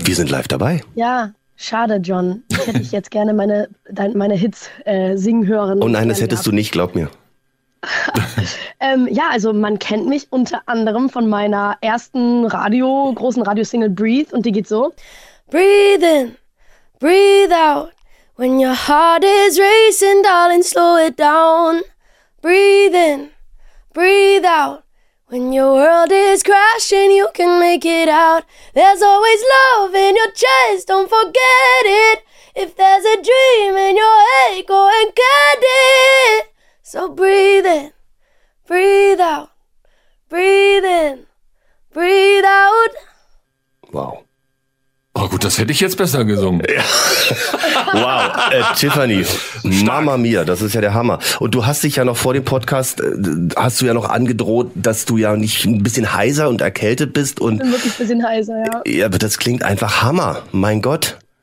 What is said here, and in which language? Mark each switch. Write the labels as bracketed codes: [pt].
[de] Wir sind live dabei. Ja, schade, John. Ich hätte dich jetzt gerne meine Hits singen hören. Oh nein, das hättest du nicht, glaub mir. ja, also man kennt mich unter anderem von meiner ersten großen Radiosingle Breathe, und die geht so. [en] Breathe in, breathe out, when your heart is racing, darling, slow it down. Breathe in, breathe out. When your world is crashing, you can make it out. There's always love in your chest, don't forget it. If there's a dream in your head, go and get it. So breathe in, breathe out, breathe in, breathe out. Wow. [de] Oh gut, das hätte ich jetzt besser gesungen. Ja. Wow, Tiffany, Mama Mia, das ist ja der Hammer. Und du hast dich ja noch vor dem Podcast, hast du ja noch angedroht, dass du ja nicht ein bisschen heiser und erkältet bist. Und ich bin wirklich ein bisschen heiser, ja. Ja, aber das klingt einfach Hammer, mein Gott.